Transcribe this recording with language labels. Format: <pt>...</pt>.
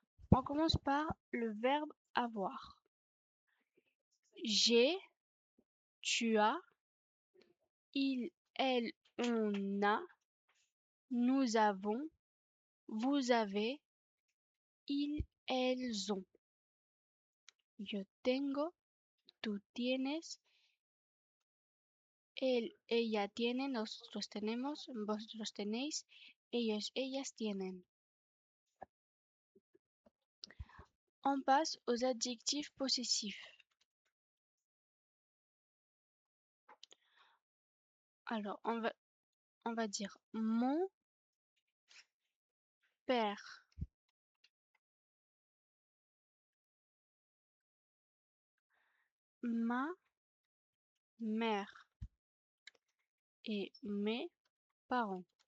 <fr>On commence par le verbe avoir. J'ai, tu as, il, elle, on a, nous avons, vous avez, ils, elles ont.</fr> <es>Yo tengo, tú tienes, él, ella tiene, nosotros tenemos, vosotros tenéis, ellos, ellas tienen.</es> <fr>On passe aux adjectifs possessifs. Alors, on va dire mon père, ma mère et mes parents.</fr>